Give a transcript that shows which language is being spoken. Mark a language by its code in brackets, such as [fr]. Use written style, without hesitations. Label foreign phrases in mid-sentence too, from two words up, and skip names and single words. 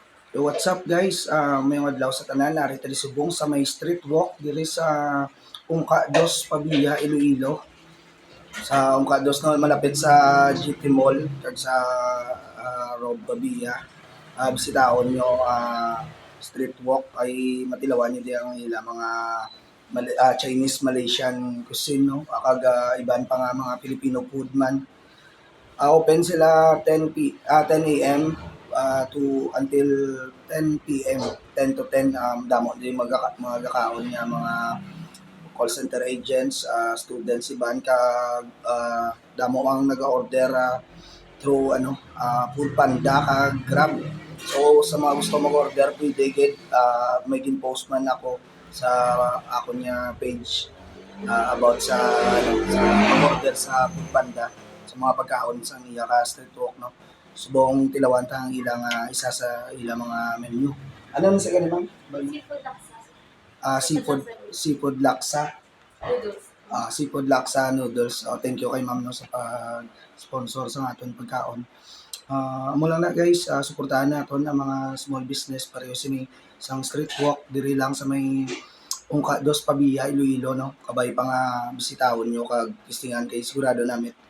[en] Yo, what's up guys? [hil] Mayong adlaw sa tanan, narito di subong sa may street walk diri sa Ungka Dos Pavia, Iloilo. Sa Ungka Dos no malapit sa GT Mall kag sa Rob Pavia. Bisitahon nyo street walk ay matilawan nyo di ang ila mga [en] Chinese Malaysian cuisine [hil] no kag iban pa nga mga [en] Filipino food [hil] man. Open sila 10 a.m. [en] To until 10 p.m. [hil] 10 to 10 damo din magkakaon nga mga [en] call center agents, [hil] students iban kag damo ang nag-order through Food Panda kag Grab. So sa mga gusto mag-order pwede gid may gin-post man ako sa ako niya page about sa mag-order sa Food Panda sa mga pagkaon sa iya ka street walk no. Subong tilawan ta ang ilang isa sa ilang mga menu. Ano sa ganun ma'am? Seafood laksa. Seafood laksa. Noodles. Seafood laksa noodles. [en] Thank you [hil] kay ma'am no sa pag-sponsor sa aton pagkaon. Amo lang na guys, suportahan naton ang mga [en] small business [hil] pareho sini sang street walk diri lang sa may Ungka Dos Pavia, Iloilo no. Kabay pa nga bisitahon nyo kag tistingan kay sigurado namin.